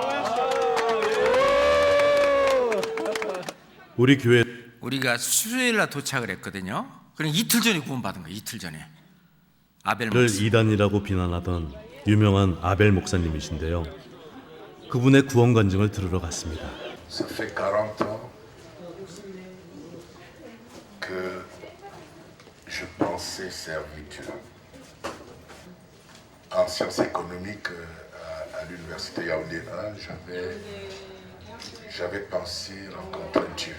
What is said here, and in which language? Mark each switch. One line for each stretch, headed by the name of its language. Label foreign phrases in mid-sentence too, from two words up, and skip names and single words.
Korean: 우리 교회 우리가 수요일 날 도착을 했거든요. 그럼 이틀 전에 구원받은 거예요. 이틀 전에. 아벨 를 목사. 이단이라고 비난하던 유명한 아벨 목사님이신데요. 그분의 구원 간증을 들으러 갔습니다.
French: Ça fait 40 ans que je pensais servitude. En sciences économiques à l'université Yaoundé 1, j'avais pensé rencontrer Dieu.